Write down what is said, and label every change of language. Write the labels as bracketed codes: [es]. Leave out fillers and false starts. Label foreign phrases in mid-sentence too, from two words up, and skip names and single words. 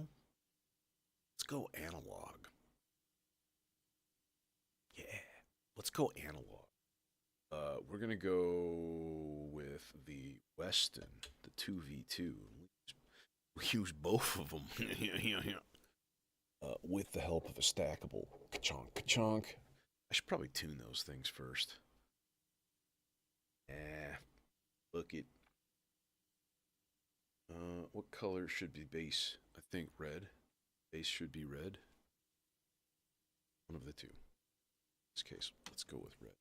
[en] Let's go analog. Yeah. Let's go analog. We're going to go with the Weston, the 2V2. We use both of them. With the help of a stackable ka-chonk, ka-chonk. I should probably tune those things first. Look it. What color should be bass? I think red. Bass should be red. One of the two. In this case, let's go with red.